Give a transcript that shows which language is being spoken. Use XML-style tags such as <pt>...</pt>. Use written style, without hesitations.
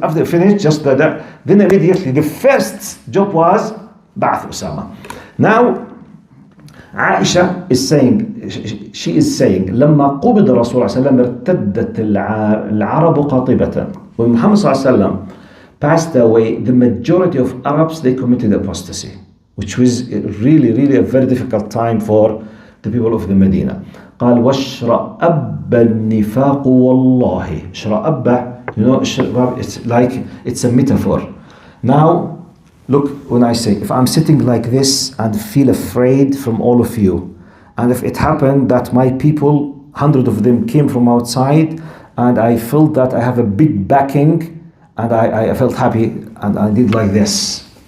<en>After finished, just that, then immediately the first job was Ba'ath Usama. Now Aisha is saying,</en> <ar>she is saying, لما قبض رسول الله صلى الله عليه وسلم ارتدت العرب قاطبة.</ar> <en>When Muhammad ﷺ passed away, the majority of Arabs, they committed apostasy, which was really, really a very difficult time for the people of the Medina.</en> <ar>قال واشرأب النفاق والله.</ar> <en>شرأب, you know, it's like, it's a metaphor. Now, look, when I say, if I'm sitting like this and feel afraid from all of you, and if it happened that my people, 100 of them came from outside, and I felt that I have a big backing, and I felt happy, and I did like this.</en>